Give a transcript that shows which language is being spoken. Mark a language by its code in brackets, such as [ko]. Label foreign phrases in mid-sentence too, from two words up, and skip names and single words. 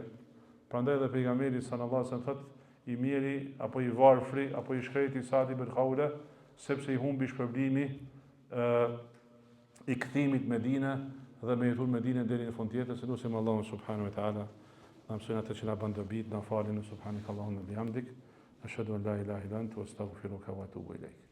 [sq] Prandaj dhe pejgamberi [ar] صلى الله عليه وسلم [sq] thot i miri apo i varfri apo i shkreti Sa'd ibn Khawla, sepse i humbi shpërblimi i kthimit në Medinë dhe me jetu në Medinë deri në fund të jetës. Lutim Allahun [ar] سبحانه وتعالى [sq] na mëson atë që na bën dobi, na falin [ar] سبحانك اللهم وبحمدك، أشهد أن لا إله إلا أنت، أستغفرك وأتوب إليك.